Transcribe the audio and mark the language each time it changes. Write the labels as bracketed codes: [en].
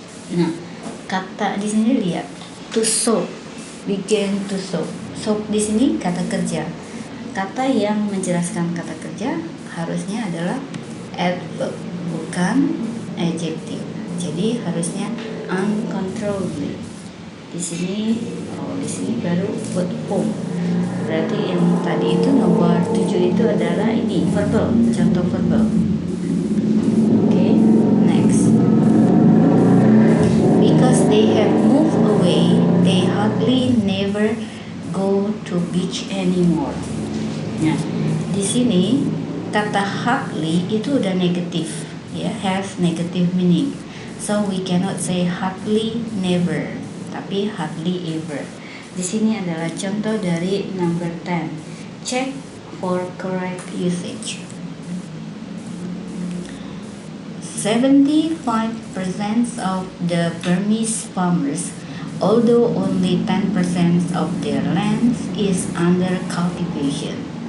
[id] Nah, kata di sini lihat, to sob. [en] Begin to sob. [id] Sob di sini kata kerja. Kata yang menjelaskan kata kerja harusnya adalah adverb, bukan adjective. Jadi harusnya uncontrollably. Di sini baru word form. Berarti yang tadi itu nomor 7 itu adalah ini verbal, contoh verbal. [en] Okay, next. Because they have moved away, they hardly never go to beach anymore. [id] Nah, di sini kata hardly itu udah negatif, ya, [en] has negative meaning. So we cannot say hardly never, [id] tapi [en] hardly ever. [id] Di sini adalah contoh dari number 10. [en] Check for correct usage. 75% of the Burmese farmers, although only 10% of their land is under cultivation.